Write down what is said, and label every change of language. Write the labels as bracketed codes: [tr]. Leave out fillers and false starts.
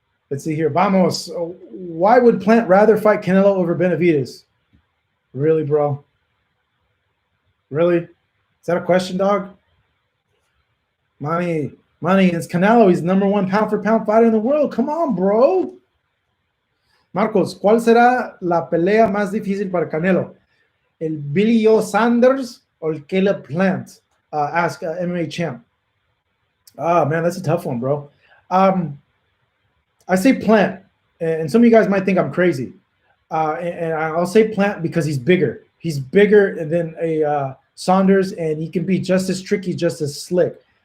[en] Let's see here. Vamos. Why would Plant rather fight Canelo over Benavidez? Really, bro? Really? Is that a question, dog? Money. It's Canelo. He's the #1 pound-for-pound fighter in the world. Come on, bro. [es] Marcos, ¿cuál será la pelea más difícil para Canelo? ¿El Billy Joe Sanders or Caleb Plant? [en] Ask MMA champ. Oh, man, that's a tough one, bro. I say Plant, and some of you guys might think I'm crazy. And I'll say Plant because he's bigger. He's bigger than a Saunders, and he can be just as tricky, just as slick.